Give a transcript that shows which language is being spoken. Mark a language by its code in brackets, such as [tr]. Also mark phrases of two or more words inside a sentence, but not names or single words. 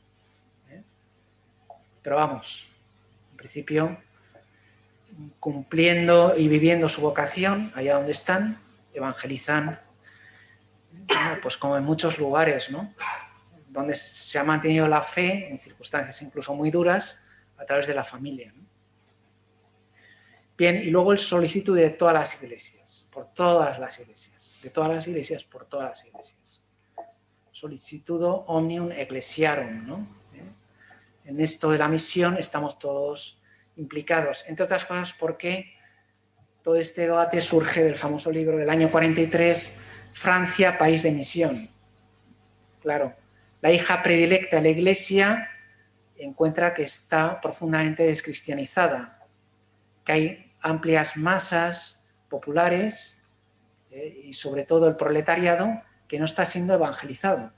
[es] Pero vamos, en principio, cumpliendo y viviendo su vocación, allá donde están, evangelizan, pues como en muchos lugares, ¿no? Donde se ha mantenido la fe, en circunstancias incluso muy duras, a través de la familia, ¿no? Bien, y luego el solicitud de todas las iglesias, por todas las iglesias, de todas las iglesias, por todas las iglesias. [la] Solicitudo omnium ecclesiarum, [es] ¿no? En esto de la misión estamos todos implicados, entre otras cosas porque todo este debate surge del famoso libro del año 43, Francia, país de misión. Claro, la hija predilecta de la Iglesia encuentra que está profundamente descristianizada, que hay amplias masas populares y sobre todo el proletariado que no está siendo evangelizado.